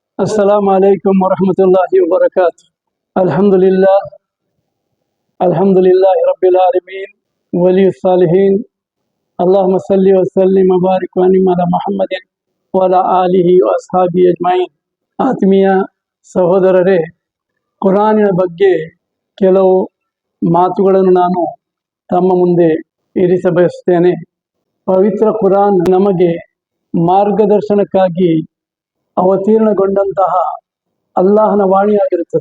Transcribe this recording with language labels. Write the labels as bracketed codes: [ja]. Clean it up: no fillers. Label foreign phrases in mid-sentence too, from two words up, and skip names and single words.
[ar] السلام عليكم ورحمة الله وبركاته. الحمد لله رب العالمين ولي الصالحين. اللهم صل وسلم وبارك وانعم على محمد وعلى آله وأصحابه أجمعين. [kn] ಆತ್ಮೀಯ ಸಹೋದರರೇ, ಕುರಾನಿನ ಬಗ್ಗೆ ಕೆಲವು ಮಾತುಗಳನ್ನು ನಾನು ತಮ್ಮ ಮುಂದೆ ಇರಿಸಬಯಸುತ್ತೇನೆ. ಪವಿತ್ರ ಕುರಾನ್ ನಮಗೆ ಮಾರ್ಗದರ್ಶನಕ್ಕಾಗಿ ಅವತೀರ್ಣಗೊಂಡಂತಹ ಅಲ್ಲಾಹನ ವಾಣಿಯಾಗಿರುತ್ತದೆ.